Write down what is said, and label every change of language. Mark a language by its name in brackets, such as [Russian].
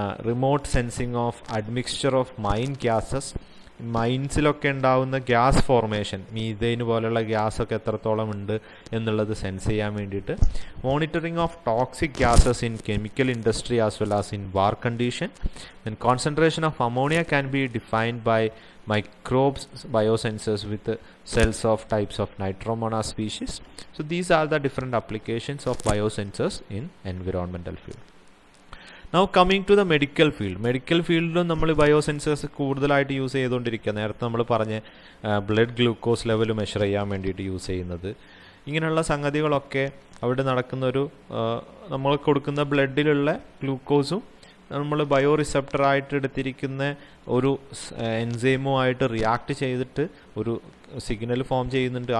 [English] remote sensing of admixture of mine gases, [Malayalam] മൈൻസിലൊക്കെ ഉണ്ടാവുന്ന gas formation, methane പോലുള്ള ഗ്യാസൊക്കെ എത്രത്തോളം ഉണ്ട് എന്നുള്ളത് സെൻസ് ചെയ്യാൻ വേണ്ടിയിട്ട്, [English] Monitoring of toxic gases in chemical industry as well as in war condition, then concentration of ammonia can be defined by microbes biosensors with cells of types of Nitromona species. So these are the different applications of biosensors in environmental field. Now coming to the medical field, [Malayalam] medical ഫീൽഡിലും നമ്മൾ ബയോസെൻസേഴ്സ് കൂടുതലായിട്ട് use ചെയ്തുകൊണ്ടിരിക്കുക. നേരത്തെ നമ്മൾ പറഞ്ഞ blood glucose level measure ചെയ്യാൻ വേണ്ടിയിട്ട് use ചെയ്യുന്നത്, ഇങ്ങനെയുള്ള സംഗതികളൊക്കെ അവിടെ നടക്കുന്നൊരു, നമ്മൾ കൊടുക്കുന്ന ബ്ലഡിലുള്ള ഗ്ലൂക്കോസും നമ്മൾ ബയോ റിസപ്റ്ററായിട്ട് എടുത്തിരിക്കുന്ന ഒരു എൻസൈമുമായിട്ട് റിയാക്ട് ചെയ്തിട്ട് ഒരു സിഗ്നൽ ഫോം ചെയ്യുന്നുണ്ട്.